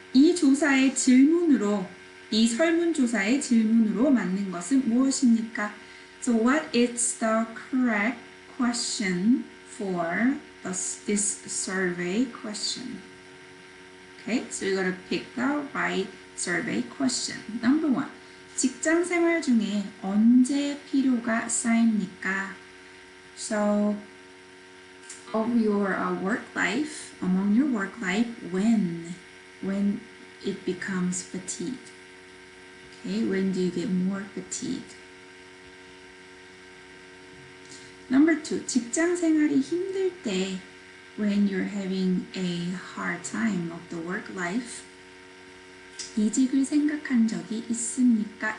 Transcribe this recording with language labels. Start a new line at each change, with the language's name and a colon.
Korean: 이 조사의 질문으로, 이 설문조사의 질문으로 맞는 것은 무엇입니까?
English: So what is the correct question for this survey question? Okay, so you gotta pick the right survey question. Number 1.
Korean: 직장 생활 중에 언제 필요가 쌓입니까?
English: So, of your work life, among your work life, when it becomes fatigue. Okay, when do you get more fatigue? Number 2,
Korean: 직장 생활이 힘들 때,
English: when you're having a hard time of the work life,
Korean: 이직을 생각한 적이 있습니까?